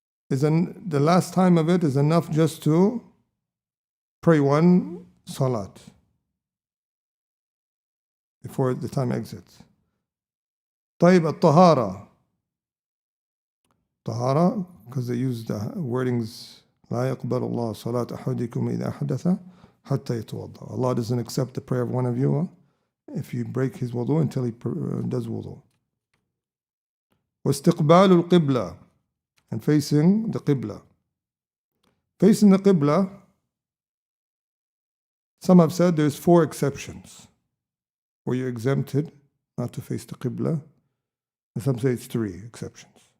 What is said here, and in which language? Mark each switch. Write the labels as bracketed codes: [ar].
[en] The last time of it is enough just to pray one salat before the time exits. [ar] طيب الطهارة. [en] Tahara, because they use the wordings [ar] لا يقبل الله صلاة أحدكم إذا أحدث حتى يتوضأ. [en] Allah doesn't accept the prayer of one of you if you break his wudu until he does wudu. [ar] واستقبال القبلة, [en] and facing the qibla. Facing the qibla, some have said there's 4 exceptions where you're exempted not to face the qibla, and some say it's 3 exceptions.